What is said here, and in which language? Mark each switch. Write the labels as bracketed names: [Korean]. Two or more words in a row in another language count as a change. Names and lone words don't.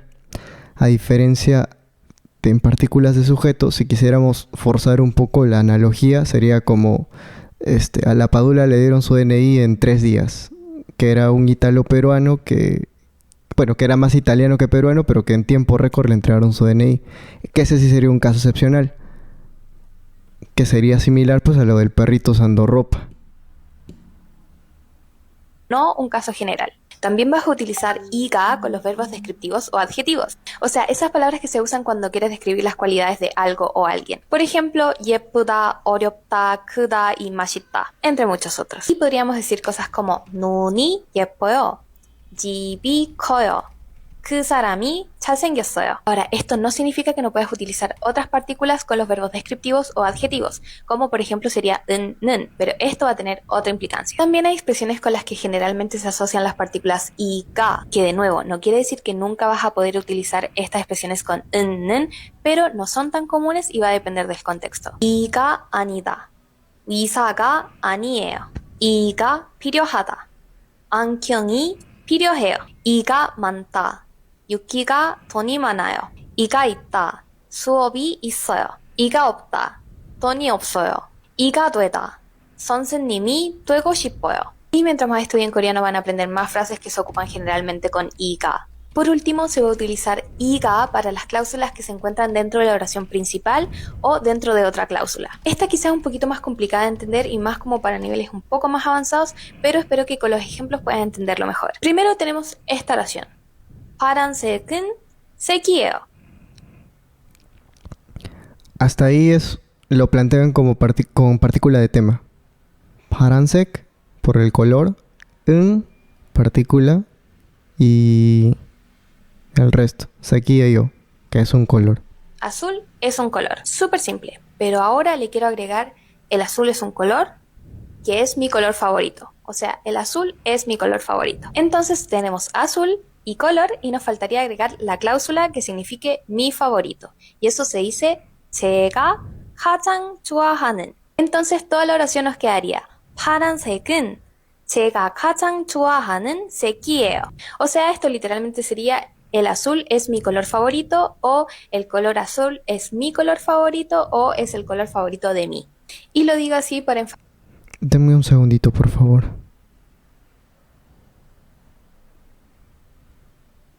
[Spanish] A diferencia de en partículas de sujeto, si quisiéramos forzar un poco la analogía, sería como a la Padula le dieron su DNI en 3 días, que era un italo-peruano que era más italiano que peruano, pero que en tiempo récord le entregaron su DNI, que ese sí sería un caso excepcional, que sería similar pues a lo del perrito usando ropa. No un caso general. También vas a utilizar IGA con los verbos descriptivos o adjetivos. O sea, esas palabras que se usan cuando quieres describir las cualidades de algo o alguien. Por ejemplo, [Korean] 예쁘다, 어렵다, 크다 y 맛있다, [Spanish] entre muchos otros. Y podríamos decir cosas como [Korean] 눈이 예뻐요, 집이 커요, 그 사람이 잘생겼어요. [Spanish] Ahora, esto no significa que no puedas utilizar otras partículas con los verbos descriptivos o adjetivos, como por ejemplo sería 는, pero esto va a tener otra implicancia. También hay expresiones con las que generalmente se asocian las partículas y ka, que de nuevo no quiere decir que nunca vas a poder utilizar estas expresiones con 는, pero no son tan comunes y va a depender del contexto. [Korean] 이가 아니다, 의사가 아니에요, 이가 필요하다, 안경이 필요해요, 이가 많다, 유키가 돈이 많아요, 이가 있다, 수업이 있어요, 이가 없다, 돈이 없어요, 이가 되다, 선생님이 되고 싶어요. [Spanish] Y mientras más estudien coreano van a aprender más frases que se ocupan generalmente con iga. Por último, se va a utilizar iga para las cláusulas que se encuentran dentro de la oración principal o dentro de otra cláusula. Esta quizá es un poquito más complicada de entender y más como para niveles un poco más avanzados, pero espero que con los ejemplos puedan entenderlo mejor. Primero tenemos esta oración. [Korean] 파란색은 색이에요. [Spanish] Hasta ahí lo plantean como con partícula de tema. 파란색 por el color, partícula y el resto, 색이에요, que es un color. Azul es un color, súper simple, pero ahora le quiero agregar el azul es un color que es mi color favorito. O sea, el azul es mi color favorito. Entonces tenemos azul y color y nos faltaría agregar la cláusula que signifique mi favorito. Y eso se dice [Korean] 제가 가장 좋아하는. [Spanish] Entonces toda la oración nos quedaría [Korean] 파란색은 제가 가장 좋아하는 색이에요. [Spanish] O sea, esto literalmente sería el azul es mi color favorito o el color azul es mi color favorito o es el color favorito de mí. Y lo digo así para Deme un segundito, por favor.